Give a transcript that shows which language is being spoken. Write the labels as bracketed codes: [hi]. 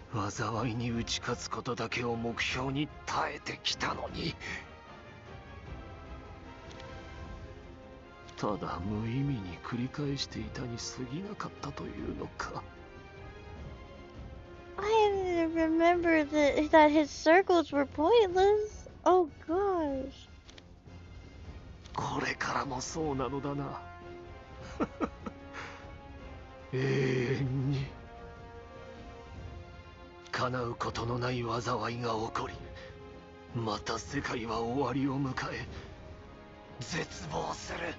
[ja] 災いに打ち勝つことだけを目標に耐えてきたのに。ただ無意味に繰り返していたに過ぎなかったというのか。 [en] I didn't remember that his circles were pointless. Oh gosh. [ja] これからもそうなのだな。永遠に叶うことのない災いが起こり、また世界は終わりを迎え絶望する。